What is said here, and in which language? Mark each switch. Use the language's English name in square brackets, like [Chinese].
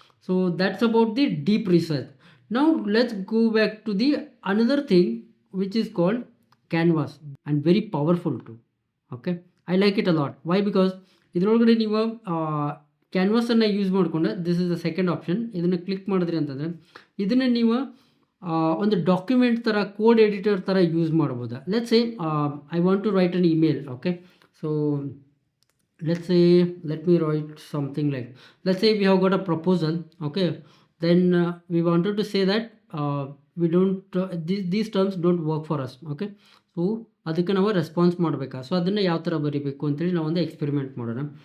[English] So that's about the deep research. Now let's go back to the another thing which is called canvas and very powerful too. Okay, I like it a lot. Why? Because [Kannada] ಇದರೊಳಗಡೆ ನೀವು ಕ್ಯಾನ್ವಾಸನ್ನು use ಮಾಡಿಕೊಂಡು [English] This is the second option. [Kannada] ಇದನ್ನು click ಮಾಡಿದ್ರಿ ಅಂತಂದರೆ ಇದನ್ನು ನೀವು ಒಂದು document ಥರ ಕೋಡ್ ಎಡಿಟರ್ ಥರ ಯೂಸ್ ಮಾಡ್ಬೋದು. [English] Let's say I want to write an email. Okay, so let's say let me write something like, let's say we have got a proposal. Okay, then we wanted to say that we don't these terms don't work for us. Okay, so [Kannada] ಅದಕ್ಕೆ ನಾವು response ಮಾಡಬೇಕಾ. So ಅದನ್ನು ಯಾವ ಥರ ಬರೀಬೇಕು ಅಂತೇಳಿ ನಾವು ಒಂದು ಎಕ್ಸ್ಪೆರಿಮೆಂಟ್ ಮಾಡೋಣ.